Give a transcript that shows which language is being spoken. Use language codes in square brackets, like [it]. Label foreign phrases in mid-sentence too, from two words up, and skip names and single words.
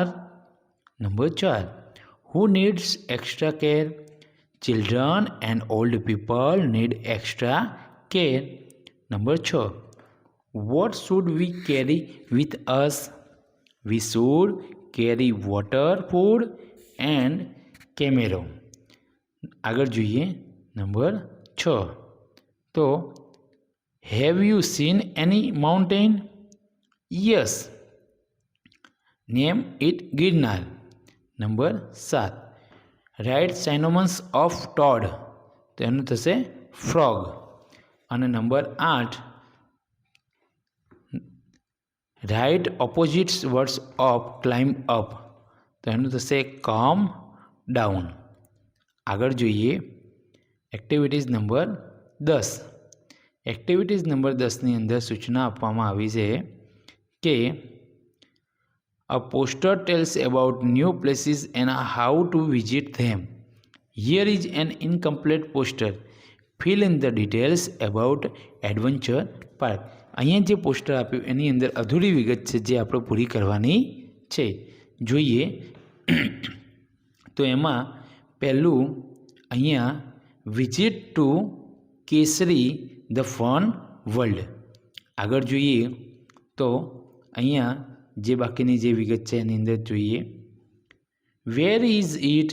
[en] Number 4. Who needs extra care? Children and old people need extra care. Number 6. What should we carry with us? We should carry water, food and camera. [gu] આગળ જોઈએ નંબર 6. [en] તો have you seen any mountain? Yes. Name it Girnar. [gu] નંબર 7. [en] Write synonyms of toad, [gu] તો એનું થશે [en] ફ્રોગ. [gu] અને નંબર 8. [en] Write opposites words of climb up, [gu] તો એનું થશે [en] come down. [gu] આગળ જોઈએ એક્ટિવિટીઝ નંબર 10. એક્ટિવિટીઝ નંબર 10ની અંદર સૂચના આપવામાં આવી છે કે [en] A poster tells about new places and how to visit them. Here is an incomplete poster. Fill in the details about Adventure Park. [gu] અહીંયા જે પોસ્ટર આપ્યું એની અંદર અધૂરી વિગત છે જે આપણે પૂરી કરવાની છે. જોઈએ તો એમાં પહેલું અહીંયા [en] Visit to Kesari the Fun World. [gu] આગળ જોઈએ તો અહીંયા જે બાકીની જે વિગત છે એની અંદર જોઈએ [en] Where is it?